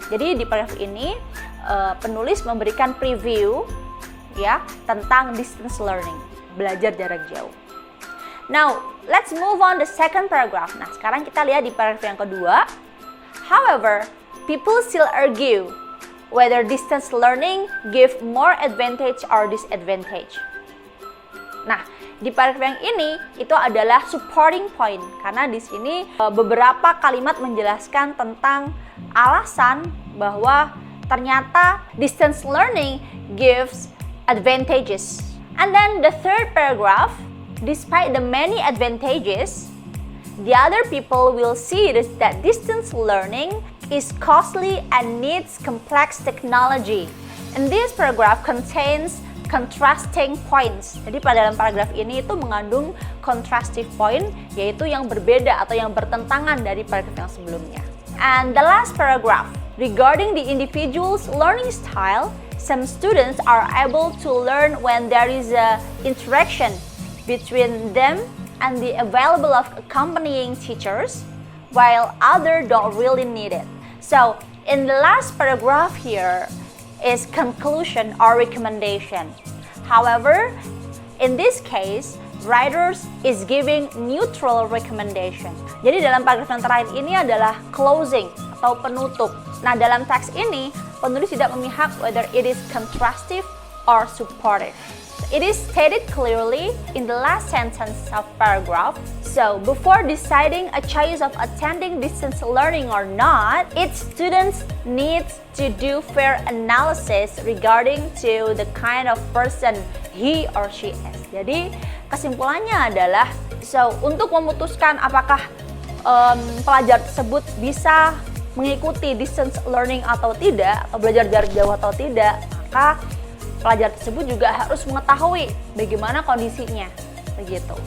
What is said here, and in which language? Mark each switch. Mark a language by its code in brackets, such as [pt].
[id] Jadi di paragraf ini penulis memberikan preview ya tentang distance learning, belajar jarak jauh. [en] Now, let's move on the second paragraph. [id] Nah, sekarang kita lihat di paragraf yang kedua. [en] However, people still argue whether distance learning give more advantage or disadvantage. Nah, [id] di paragraf yang ini itu adalah supporting point, karena di sini beberapa kalimat menjelaskan tentang alasan bahwa ternyata [en] distance learning gives advantages. And then the third paragraph, despite the many advantages, the other people will see that distance learning is costly and needs complex technology. And this paragraph contains contrasting points. [id] Jadi pada dalam paragraf ini itu mengandung contrastive point, yaitu yang berbeda atau yang bertentangan dari paragraf yang sebelumnya. [en] And the last paragraph, regarding the individual's learning style, some students are able to learn when there is a interaction between them and the available of accompanying teachers, while others don't really need it. So, in the last paragraph here is conclusion or recommendation. However, in this case, writers is giving neutral recommendation. [id] Jadi dalam paragraf yang terakhir ini adalah closing atau penutup. Nah, dalam teks ini, penulis tidak memihak [en] whether it is contrastive or supportive. It is stated clearly in the last sentence of paragraph. So, before deciding a choice of attending distance learning or not, each student needs to do fair analysis regarding to the kind of person he or she is. [id] Jadi, kesimpulannya adalah, untuk memutuskan apakah pelajar tersebut bisa mengikuti distance learning atau tidak, atau belajar jarak jauh atau tidak, maka pelajar tersebut juga harus mengetahui bagaimana kondisinya. Begitu.